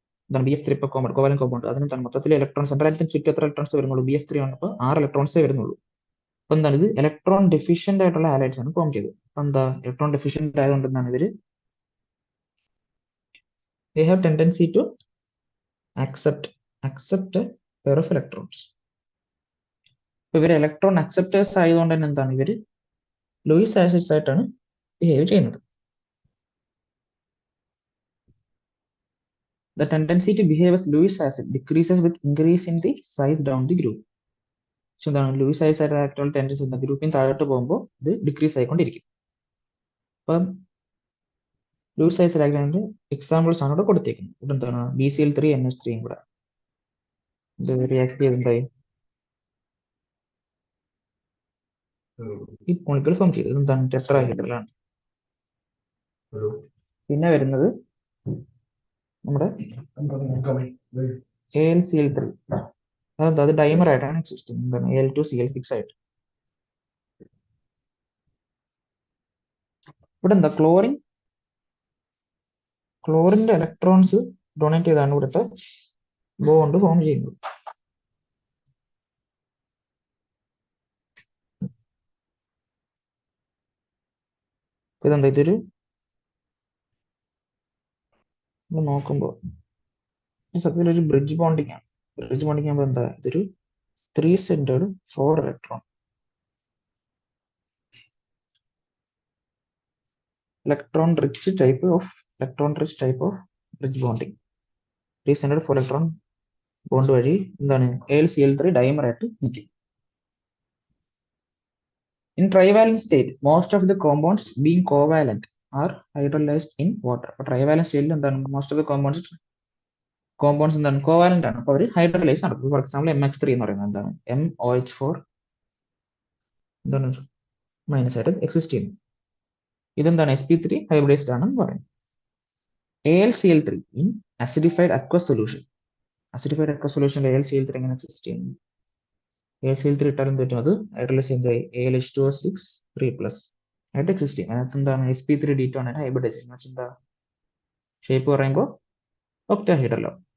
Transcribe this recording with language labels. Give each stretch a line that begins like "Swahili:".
English: Then BF3 compound, covalent compound.
Malayalam: അതിന് മൊത്തത്തിൽ electron central ആറ്റത്തിന് ചുറ്റും എത്ര ഇലക്ട്രോൺസ് വരുന്നുള്ളൂ? BF3 ആണപ്പോൾ 6 ഇലക്ട്രോൺസേ വരുന്നുള്ളൂ. അപ്പൊ എന്താണ് ഇത് ഇലക്ട്രോൺ ഡെഫിഷ്യന്റ് ആയിട്ടുള്ള ഹാലൈഡ്സ് ആണ് ഫോം ചെയ്തത്. അപ്പൊ എന്താ ഇലക്ട്രോൺ ഡെഫിഷ്യന്റ് ആയതുകൊണ്ട് എന്താണ് ഇവര്
English: they have tendency to accept a pair of electrons.
Malayalam: ഇപ്പൊ ഇവര് ഇലക്ട്രോൺ അക്സെപ്റ്റേഴ്സ് ആയതുകൊണ്ട് തന്നെ എന്താണ് ഇവര് ലൂയിസ് ആസിഡ്സ് ആയിട്ടാണ് ബിഹേവ് ചെയ്യുന്നത്.
English: The tendency to behave as Lewis acid decreases with increase in the size down the group.
Malayalam: പക്ഷെ എന്താണ് ലൂയിസ് ആസിഡ് ആയിട്ടുള്ള ടെൻഡൻസി എന്താ ഗ്രൂപ്പിൽ താഴോട്ട് പോകുമ്പോൾ ഇത് ഡിക്രീസ് ആയിക്കൊണ്ടിരിക്കും. അപ്പം ലൂയിസ് ആസിഡ് ആക്ടിന്റെ എക്സാമ്പിൾസ് ആണ് ഇവിടെ കൊടുത്തേക്കുന്നത്. ഇവിടെ എന്താണ് BCl3 NH3 കൂടെ ഇത് റിയാക്ട് ചെയ്തിട്ടുണ്ടായി ഈ മോളിക്യൂൾ ഫോം ചെയ്തത്. എന്താണ് ടെട്രാഹൈഡ്രലാണ്. പിന്നെ വരുന്നത് നമ്മുടെ AlCl3. അതെന്താ അത് ഡൈമർ ആയിട്ടാണ് എക്സിസ്റ്റ് ചെയ്യുന്നത്. എന്താണ് Al2Cl6 ആയിട്ട്. ഇവിടെ എന്താ ക്ലോറിന്റെ ഇലക്ട്രോൺസ് ഡൊണേറ്റ് ചെയ്താണ് ഇവിടുത്തെ ബോണ്ട് ഫോം ചെയ്യുന്നത്. ഇതെന്താ ഇതൊരു നോക്കുമ്പോൾ സത്യത്തിൽ ഒരു ബ്രിഡ്ജ് ബോണ്ടിങ് ആണ്. ബ്രിഡ്ജ് ബോണ്ടിങ് ആകുമ്പോൾ എന്താ ഇതൊരു
English: 3-centered 4 electron electron rich type of bridge bonding.
Malayalam: 3-centered 4 electron bond വഴി എന്താണ് AlCl3 ഡൈമർ ആയിട്ട് നിൽക്കും.
English: In trivalent state, most of the compounds being covalent are hydrolyzed in water.
Malayalam: അപ്പോൾ trivalent സ്റ്റേറ്റിൽ എന്താണ്
English: most of the compounds
Malayalam: എന്താണ് covalent ആണ്. അപ്പോൾ അവർ ഹൈഡ്രോലൈസ് നടക്കും. ഫോർ എക്സാമ്പിൾ MX3 എന്ന് പറയുന്നത് എന്താണ് MOH4 എന്താണ് മൈനസ് ആയിട്ട് എക്സിസ്റ്റ് ചെയ്യുന്നു. ഇതെന്താണ് sp3 ഹൈബ്രിഡൈസ്ഡ് ആണെന്ന് പറയുന്നത്.
English: AlCl3 in acidified aqueous solution. Acidified aqueous solution AlCl3
Malayalam: എങ്ങനെ എക്സിസ്റ്റ് ചെയ്യുന്നു? AlCl3 ഇട്ടാൽ എന്ത് പറ്റും? അത് ഹൈഡ്രോലൈസ് എന്തായി AlH2O6 3+ ആയിട്ട് എക്സിസ്റ്റ് ചെയ്യും. അതിനകത്ത് എന്താണ് sp3d2 ആണ് ഹൈബ്രിഡൈസേഷൻ. എന്താ ഷേപ്പ് പറയുമ്പോൾ ഒക്ടാഹൈഡ്രലോ.